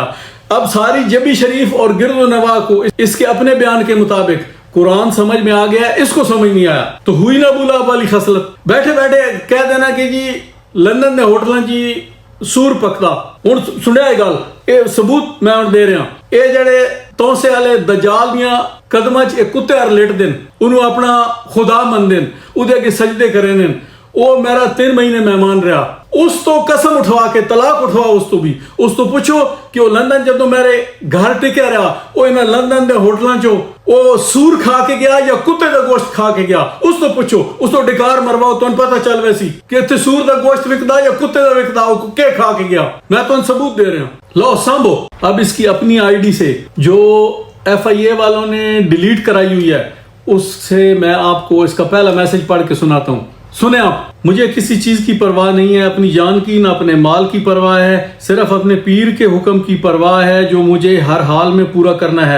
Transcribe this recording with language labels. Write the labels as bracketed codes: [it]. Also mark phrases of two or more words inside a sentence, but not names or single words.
[ur] اب ساری جبی شریف اور گرد و نواح کو اس کے اپنے بیان کے مطابق قرآن سمجھ میں آ گیا, اس کو سمجھ نہیں آیا. تو ہوئی نا ابو لہب والی خصلت, بیٹھے بیٹھے کہہ دینا کہ جی [pa] لندن دے ہوٹلاں [ur] جی سور پکتا. [pa] ہن سنیا گل, اے ثبوت میں دے رہا. اے جڑے توسے والے دجال دیاں قدماں چ کتے ار لیٹ دین, انہوں اپنا خدا من دین, اودے اگے سجدے کرے دین. [ur] وہ میرا 3 مہینے مہمان رہا. [pa] اس تو قسم اٹھوا کے طلاق اٹھوا, اس تو بھی اس تو پوچھو کہ وہ لندن جدو میرے گھر ٹکیا رہا, وہ انہاں لندن دے ہوٹلاں چوں وہ سور کھا کے گیا یا کتے دا گوشت کھا کے گیا, اس تو پوچھو, اس تو ڈکار مرواؤ, تو پتہ چل ویسی کہ اتنے سور دا گوشت وکدا یا کتے دا وکدا, وہ کے کھا کے گیا. [ur] میں تو ان ثبوت دے رہا ہوں, [pa] لو سامبو. [ur] اب اس کی اپنی آئی ڈی سے جو ایف آئی اے والوں نے ڈیلیٹ کرائی ہوئی ہے, اس سے میں آپ کو اس کا پہلا میسج پڑھ کے سناتا ہوں. سنیں آپ, مجھے کسی چیز کی پرواہ نہیں ہے, اپنی جان کی نہ اپنے مال کی پرواہ ہے, صرف اپنے پیر کے حکم کی پرواہ ہے جو مجھے ہر حال میں پورا کرنا ہے.